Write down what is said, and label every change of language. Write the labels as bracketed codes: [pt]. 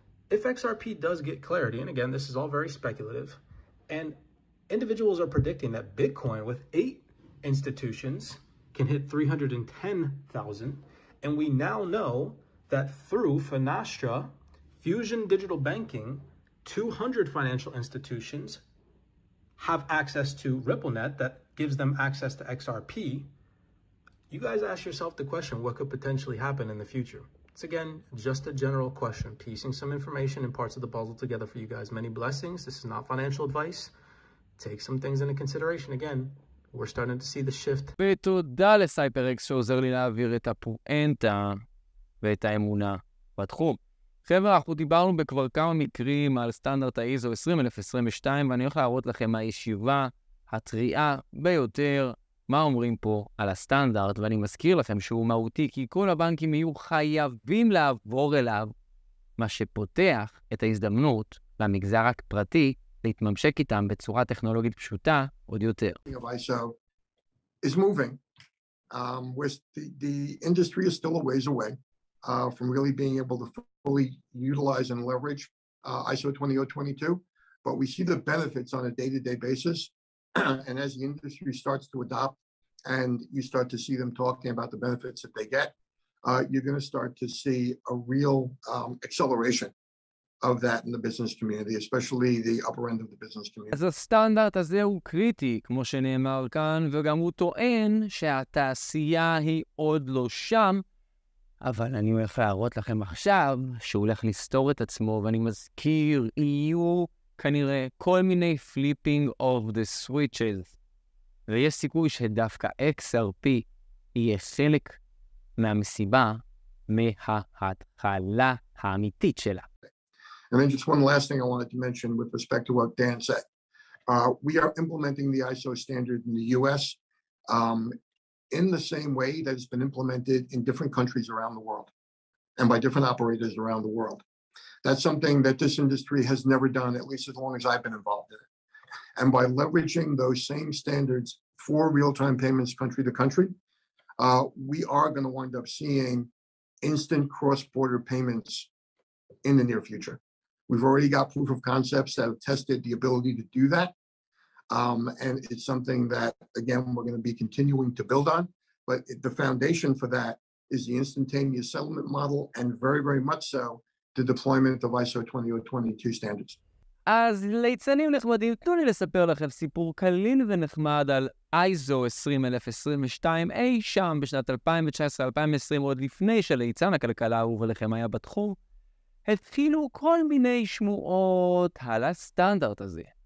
[en] If XRP does get clarity, and again, this is all very speculative, and individuals are predicting that Bitcoin with 8 institutions can hit 310,000, and we now know that through Finastra, Fusion Digital Banking, 200 financial institutions have access to RippleNet that gives them access to XRP. You guys ask yourself the question, what could potentially happen in the future? It's again, just a general question, piecing some information and parts of the puzzle together for you guys. Many blessings. This is not financial advice. Take some things into consideration. Again, we're starting to see the shift. [he] ותודה לסייפרקס שעוזר לי להעביר את הפואנטה ואת האמונה בתחום. חבר'ה, אנחנו דיברנו בכבר כמה מקרים על סטנדרט האיזו 20022, ואני הולך להראות לכם מהישיבה הטריעה ביותר מה אומרים פה על הסטנדרט, ואני מזכיר לכם שהוא מהותי, כי כל הבנקים יהיו חייבים לעבור אליו, מה שפותח את ההזדמנות למגזר הפרטי להתממשק איתם בצורה טכנולוגית פשוטה עוד יותר. [en] ISO is moving. The industry is still a ways away. from really being able to fully utilize and leverage ISO 20022, but we see the benefits on a day-to-day basis. And as the industry starts to adopt and you start to see them talking about the benefits that they get, you're going to start to see a real acceleration of that in the business community, especially the upper end of the business community. [he] אז הסטנדרט הזה הוא קריטי, כמו שנאמר כאן, וגם הוא טוען שהתעשייה היא עוד לא שם, אבל אני הולך להראות לכם עכשיו שהוא הולך לסתור את עצמו, ואני מזכיר, יהיו כנראה כל מיני [en] flipping of the switches, [he] ויש סיכוי שדווקא XRP יהיה חלק מהמסיבה מההתחלה האמיתית שלה. [en] And then just one last thing I wanted to mention with respect to what Dan said. We are implementing the ISO standard in the US in the same way that it's been implemented in different countries around the world and by different operators around the world. That's something that this industry has never done, at least as long as I've been involved in it. And by leveraging those same standards for real-time payments country to country, we are going to wind up seeing instant cross-border payments in the near future. We've already got proof of concepts that have tested the ability to do that. And it's something that, again, we're going to be continuing to build on. But the foundation for that is the instantaneous settlement model and very, very much so the deployment of ISO 20022 standards. [he] אז ליצנים נחמדים, תנו לי לספר לכם סיפור קליל ונחמד על ISO 20022 אי שם בשנת 2019-2020, עוד לפני שליצן הכלכלה האהוב עליכם היה בתחום. התחילו כל מיני שמועות על הסטנדרט הזה.